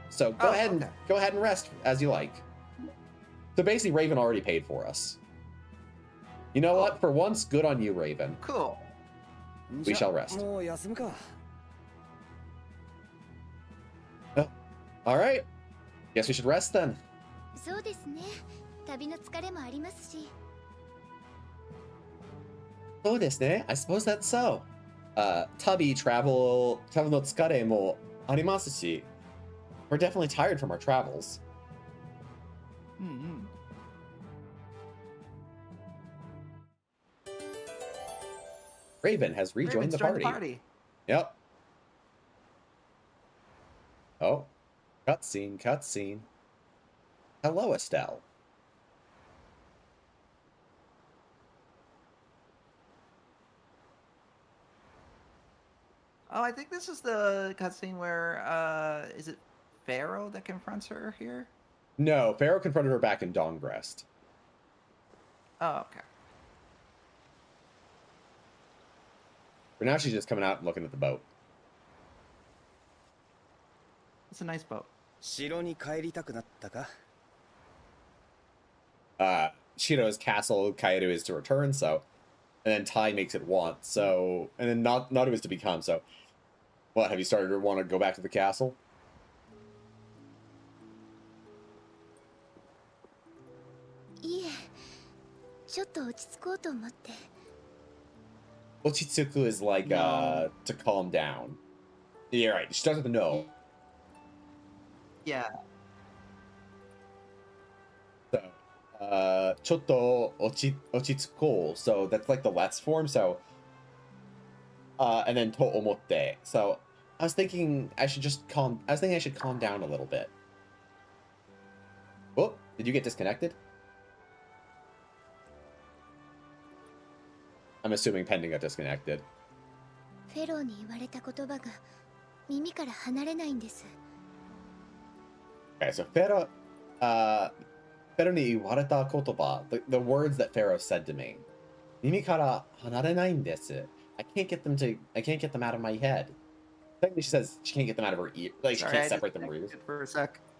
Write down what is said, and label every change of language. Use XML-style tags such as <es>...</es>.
<en>So go ahead and rest as you like. So basically, Raven already paid for us. You know what? For once, good on you, Raven. Cool. We shall rest.</en> <ja>もう休むか。</ja> <en>All right. Guess we should rest then.</en> <ja>そうですね。旅の疲れもありますし。 So desu ne.</ja> <en>I suppose that's so.</en> <ja>Tabi travel no tsukare mo arimasu shi.</ja> <en>We're definitely tired from our travels. Mm-hmm. Raven has rejoined the joined party. Yep. Oh, cutscene. Hello, Estelle. Oh, I think this is the cutscene where is it Pharaoh that confronts her here? No, Pharaoh confronted her back in Dawngrest. Oh, okay. But now she's just coming out and looking at the boat. It's a nice boat.</en> <ja>城に帰りたくなったか。</ja> <en>Shiro's castle, Kaeru is to return, so. And then Tai makes it want, so. And then Nadu is to become, so. What, have you started to want to go back to the castle?</en> <ja>いえ、ちょっと落ち着こうと思って。</ja> <en>Ochitsuku is like, to calm down. You're right, she doesn't know. Yeah.</en> <ja>ちょっと落ち着こう.</ja> <en>So that's like the let's form. So, and then to omotte. So I was thinking I should calm down a little bit. Oh, did you get disconnected? I'm assuming Pending got disconnected.</en> <ja>フェローに言われた言葉が耳から離れないんです。</ja> <en>Okay, so</en> <ja>Pharaoh ni iwareta kotoba,</ja> <en>the words that Pharaoh said to me.</en> <ja>Mimi kara hanarenai desu.</ja> <en>I can't get them out of my head. Technically, she says she can't get them out of her ear. Like, Sorry, she I can't separate them from her ears. disconnected for a sec.</en>